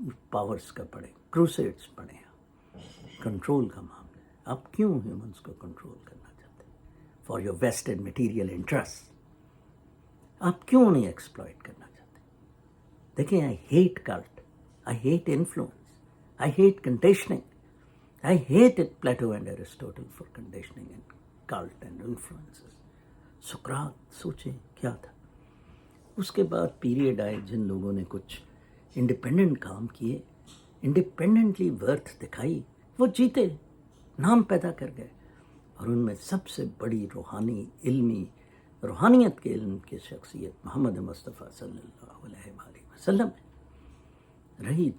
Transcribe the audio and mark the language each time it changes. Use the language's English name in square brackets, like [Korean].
[Urdu] Powers کا پڑھیں، crusades پڑھیں، کنٹرول کا معاملہ ہے. آپ کیوں ہیومنس کو کنٹرول کرنا چاہتے ہیں؟ [English] For your wasted material interest. [Urdu] آپ کیوں نہیں ایکسپلائٹ کرنا چاہتے؟ دیکھیں، [English] I hate cult, I hate influence, I hate conditioning. I hated Plato and Aristotle for conditioning and cult and influences. [Urdu] سقراط سوچیں کیا تھا. اس کے بعد پیریڈ آئے جن لوگوں نے کچھ انڈیپینڈنٹ کام کیے، انڈیپینڈنٹلی ورتھ دکھائی، وہ جیتے، نام پیدا کر گئے. اور ان میں سب سے بڑی روحانی علمی روحانیت کے علم کی شخصیت محمد مصطفیٰ صلی اللہ علیہ وآلہ وسلم رہی.